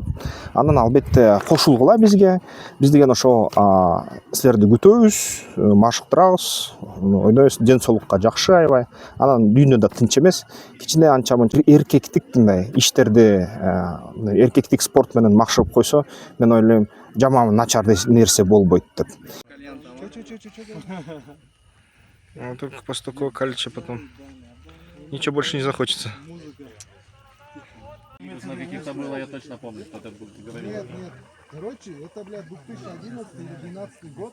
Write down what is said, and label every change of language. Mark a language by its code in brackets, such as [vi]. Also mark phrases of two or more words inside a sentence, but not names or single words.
[ky] Анан албетте кошулгула бизге. Биз деген ошо силерди күтөбүз, машыктырабыз, ойнойбуз, ден соолукка жакшы аябай. Анан дүйнөдө тынч эмес. Кичине анча-мынча эркектик мындай иштерди, эркектик спорт менен макшырып койсо, мен ойлойм, жаман начар нерсе болбойт деп. [ru] Только после такого количества потом ничего больше не захочется. На каких-то было, я точно помню, что ты говорил. Нет. Короче, это, блядь, 2011 или 2012 год.